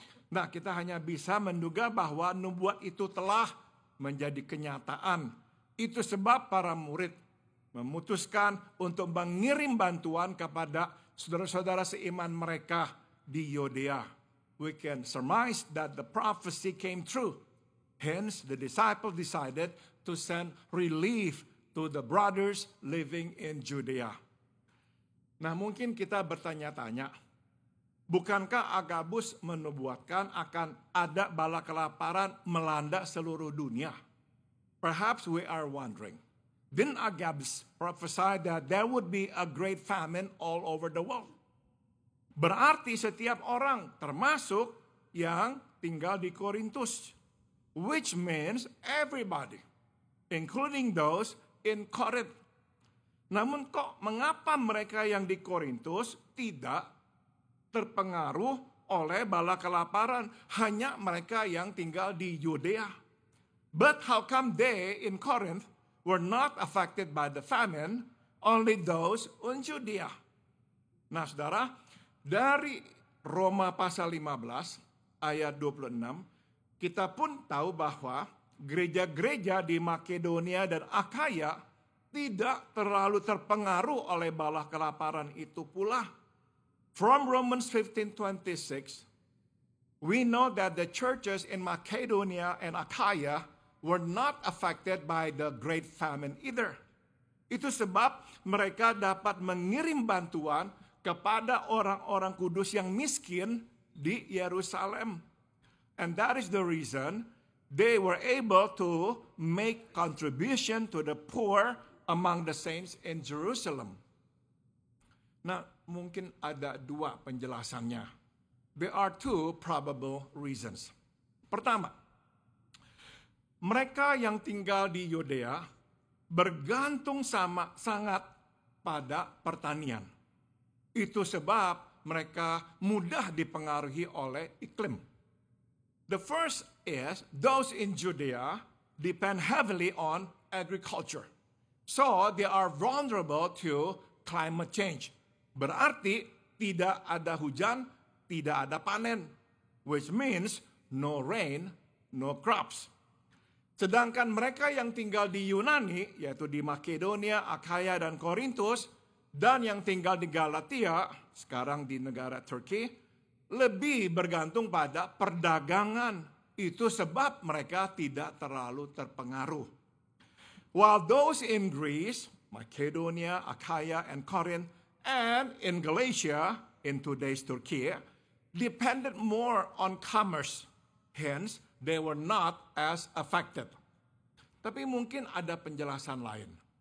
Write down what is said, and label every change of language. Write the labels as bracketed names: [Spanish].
[Indonesian] Nah, kita hanya bisa menduga bahwa nubuat itu telah menjadi kenyataan. Itu sebab para murid memutuskan untuk mengirim bantuan kepada saudara-saudara seiman mereka di Yudea. [English] We can surmise that the prophecy came true. Hence, the disciples decided to send relief to the brothers living in Judea. [Indonesian] Nah, mungkin kita bertanya-tanya, bukankah Agabus menubuatkan akan ada bala kelaparan melanda seluruh dunia? [English] Perhaps we are wondering, didn't Agabus prophesy that there would be a great famine all over the world? [Indonesian] Berarti setiap orang, termasuk yang tinggal di Korintus, [English] which means everybody, including those in Corinth. [Indonesian] Namun kok mengapa mereka yang di Korintus tidak terpengaruh oleh bala kelaparan, hanya mereka yang tinggal di Yudea? [English] But how come they in Corinth were not affected by the famine, only those in Judea? [Indonesian] Nah, saudara, dari Roma pasal 15 ayat 26, kita pun tahu bahwa gereja-gereja di Makedonia dan Akhaya tidak terlalu terpengaruh oleh bala kelaparan itu pula. [English] From Romans 15:26, we know that the churches in Macedonia and Achaia were not affected by the great famine either. [Indonesian] Itu sebab mereka dapat mengirim bantuan kepada orang-orang kudus yang miskin di Yerusalem. [English] And that is the reason they were able to make contribution to the poor among the saints in Jerusalem. [Indonesian] Nah, mungkin ada dua penjelasannya. [English] There are two probable reasons. [Indonesian] Pertama, mereka yang tinggal di Yudea bergantung sangat pada pertanian. Itu sebab mereka mudah dipengaruhi oleh iklim. [English] The first is those in Judea depend heavily on agriculture. So they are vulnerable to climate change. [Indonesian] Berarti tidak ada hujan, tidak ada panen, [English] which means no rain, no crops. [Indonesian] Sedangkan mereka yang tinggal di Yunani, yaitu di Makedonia, Akhaya, dan Korintus, dan yang tinggal di Galatia, sekarang di negara Turki, lebih bergantung pada perdagangan. Itu sebab mereka tidak terlalu terpengaruh. [English] While those in Greece, Makedonia, Achaia, and Corinth, and in Galatia, in today's Turkey, depended more on commerce. Hence, they were not as affected. [Indonesian] Tapi mungkin ada penjelasan lain.